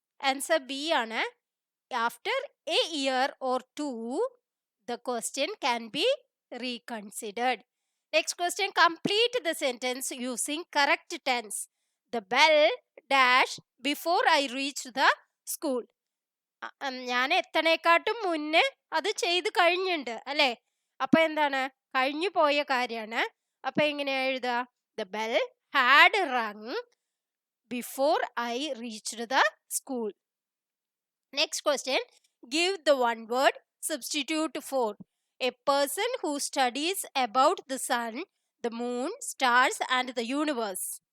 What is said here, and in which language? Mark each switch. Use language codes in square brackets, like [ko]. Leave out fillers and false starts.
[en] Answer B [ml] ആണ്. [en] After a year or two, the question can be reconsidered. Next question. Complete the sentence using correct tense. The bell dash before I reached the school. [ml] ഞാൻ എത്തണേക്കാട്ടും മുന്നേ അത് ചെയ്ത് കഴിഞ്ഞിട്ടുണ്ട് അല്ലേ? അപ്പൊ എന്താണ്? കഴിഞ്ഞു പോയ കാര്യമാണ്. അപ്പൊ എങ്ങനെയാ എഴുതുക? [en] The bell had rung before I reached the school. Next question. Give the one word substitute for. A person who studies about the sun, the moon, stars and the universe.